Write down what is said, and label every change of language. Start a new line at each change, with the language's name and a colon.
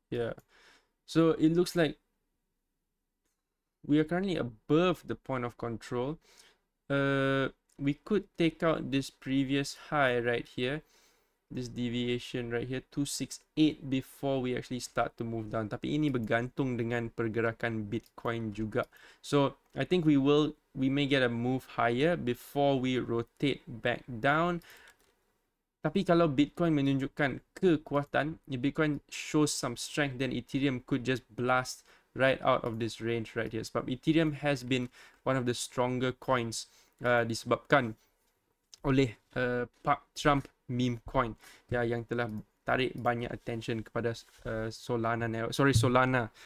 English: Yeah, so it looks like we are currently above the point of control. We could take out this previous high right here, this deviation right here, 268, before we actually start to move down.
Malay: Tapi ini bergantung dengan pergerakan Bitcoin juga.
English: So I think we may get a move higher before we rotate back down.
Malay: Tapi kalau Bitcoin menunjukkan kekuatan,
English: if Bitcoin shows some strength, then Ethereum could just blast right out of this range right here.
Malay: Sebab
English: Ethereum has been one of the stronger coins
Malay: disebabkan oleh Pak Trump
English: meme coin
Malay: yang telah tarik banyak
English: attention
Malay: kepada
English: Solana.